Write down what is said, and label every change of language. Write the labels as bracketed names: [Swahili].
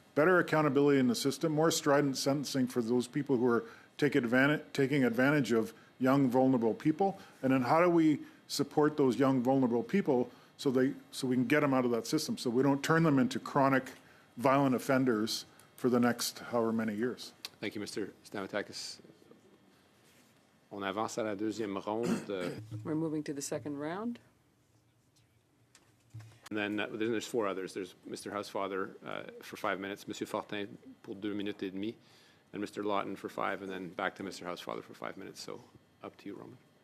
[English] Better accountability in the system, more strident sentencing for those people who are taking advantage of young, vulnerable people, and then how do we support those young, vulnerable people so we can get them out of that system, so we don't turn them into chronic violent offenders for the next however many years. Thank you, Mr. Stamatakis. [French] On avance à la deuxième ronde. [English] We're moving to the second round. And then there's four others. There's Mr. Housefather for 5 minutes, Monsieur Fortin [French] pour 2 minutes et demie, [English] and Mr. Lawton for 5, and then back to Mr. Housefather for 5 minutes. So up to you, Roman.